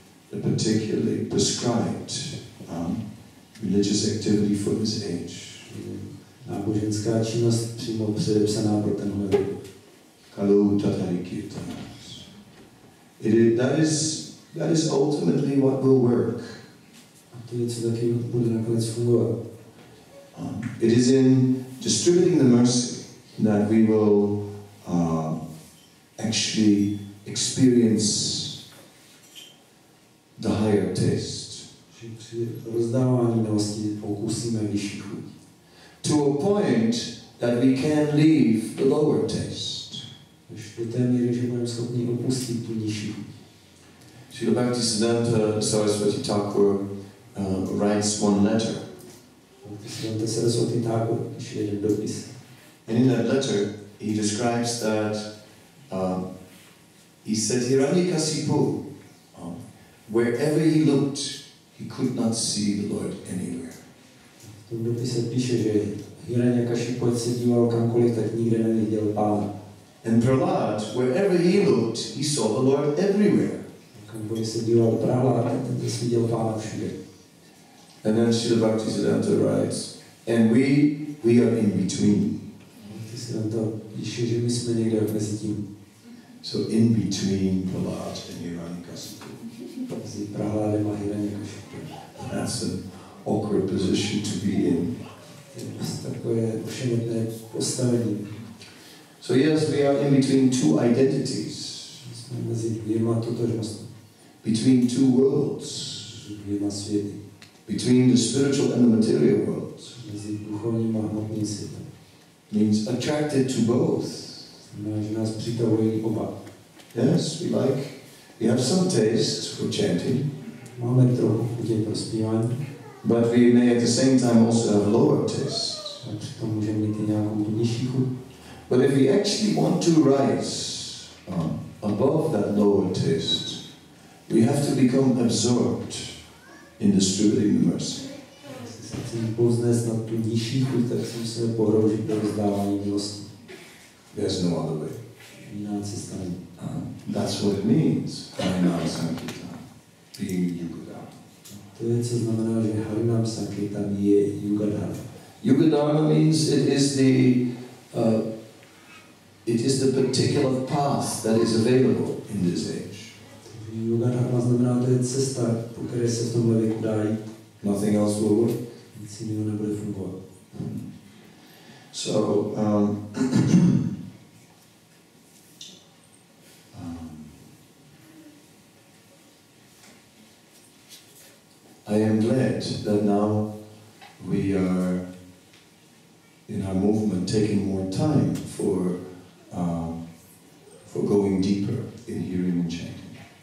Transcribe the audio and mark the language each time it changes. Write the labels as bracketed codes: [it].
[en] The particularly prescribed religious activity for this age. [cs] Náboženská činnost přímo předepsaná pro tenhle věk. [sa] Kalu tatari kirtans. [en] That is ultimately what will work. [cs] A to je, co taky bude nakonec fungovat. [en] It is in distributing the mercy that we will actually experience the higher taste. [cs] Při rozdávání milosti pokusíme vyšší chuť. [en] To a point that we can leave the lower taste. [cs] Až do té míry, že budeme schopni opustit tu nižší chuť. [en] Srila Bhaktisiddhanta Saraswati Thakur writes one letter. [cs] Bhaktisiddhanta Saraswati Thakur píše jeden dopis. [en] And in that letter, he describes that he said Hiranyakasipu, wherever he looked, he could not see the Lord anywhere. [cs] V tom dopise píše, že Hiranyakasipu se díval kamkoliv, tak nikde neviděl Pána. [en] And Prahlad, wherever he looked, he saw the Lord everywhere. [cs] Kamkoliv se díval Prahlad, ten viděl Pána všude. [en] And then Srila Bhaktisiddhanta writes, and we are in between. [cs] Bhaktisiddhanta píše, že my jsme někde mezi tím. [en] So in between Prahlad and Hiranyakasipu. [cs] Mezi Prahladem a Hiranyakasipu. [en] That's an awkward position to be in. [cs] Takové ošemetné postavení. [en] So yes, we are in between two identities. [cs] Jsme mezi dvěma totožnostmi. [en] Between two worlds. [cs] Dvěma světy. [en] Between the spiritual and the material worlds. [cs] Mezi duchovním a hmotným světem. [en] Means attracted to both. [cs] Znamená, že nás přitahují oba. [en] Yes, we have some taste for chanting. [cs] Máme trochu chutě pro zpívání. [en] But we may at the same time also have lower taste. [cs] A přitom můžeme mít i nějakou nižší chuť. [en] But if we actually want to rise above that lower taste, we have to become absorbed in distributing the mercy. [cs] Jestli se chceme povznést na tu nižší chuť, tak se musíme pohroužit do rozdávání milosti. [en] There's no other way. [cs] Jiná cesta není. [en] That's what it means, Harinam Sankirtan, being Yugadharma. [cs] To je, co znamená, že Harinam Sankirtan je Yugadharma. [en] Yugadharma means it is the particular path that is available in this age. [cs] Yugadharma znamená, to je cesta, po které se v tomhle věku dá jít. [en] Nothing else will work. [cs] Nic jiného nebude fungovat. [en] So, I am glad that now we are in our movement taking more time for going deeper in hearing and chanting.